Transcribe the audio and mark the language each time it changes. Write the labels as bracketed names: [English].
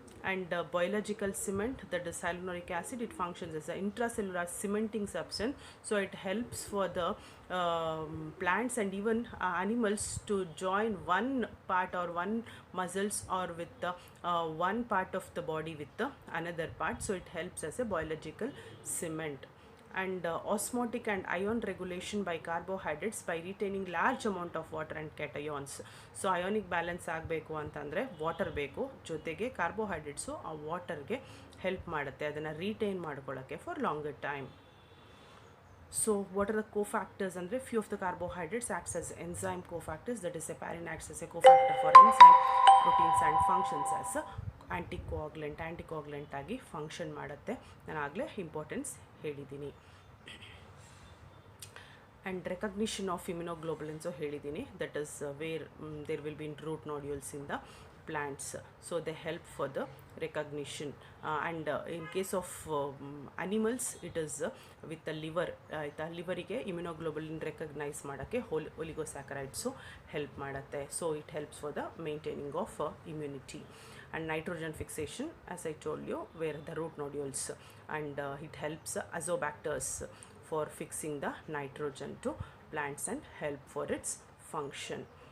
[English] And biological cement, that is cyanuric acid, it functions as an intracellular cementing substance, so it helps for the plants and even animals to join one part or one muscles or with the one part of the body with the another part, so it helps as a biological cement. And osmotic and ion regulation by carbohydrates by retaining large amount of water and cations. [Kannada] So ionic balance ಆಗಬೇಕು ಅಂತಂದರೆ water ಬೇಕು, ಜೊತೆಗೆ carbohydrates ಆ ವಾಟರ್ಗೆ help ಮಾಡುತ್ತೆ ಅದನ್ನು retain ಮಾಡ್ಕೊಳ್ಳೋಕ್ಕೆ for longer time. [English] So what are the cofactors? And few of the carbohydrates acts as enzyme cofactors, that is heparin acts as a cofactor for enzyme proteins and functions as a anticoagulant [Kannada] ಆಗಿ function ಮಾಡುತ್ತೆ. ನಾನು ಆಗಲೇ importance ಹೇಳಿದ್ದೀನಿ. [English] and recognition of immunoglobulins [Kannada] ಹೇಳಿದ್ದೀನಿ, [English] that is where there will be in root nodules in the plants, so they help for the recognition, and in case of animals it is with the liver, [Kannada] ಲಿವರಿಗೆ ಇಮ್ಯುನೋಗ್ಲೋಬುಲಿನ್ recognise ಮಾಡೋಕ್ಕೆ ಒಲಿಗೋಸ್ಯಾಕರೈಡ್ಸು help ಮಾಡುತ್ತೆ, [English] So it helps for the maintaining of immunity. And nitrogen fixation, as I told you, where the root nodules, and it helps azobacters for fixing the nitrogen to plants and help for its function.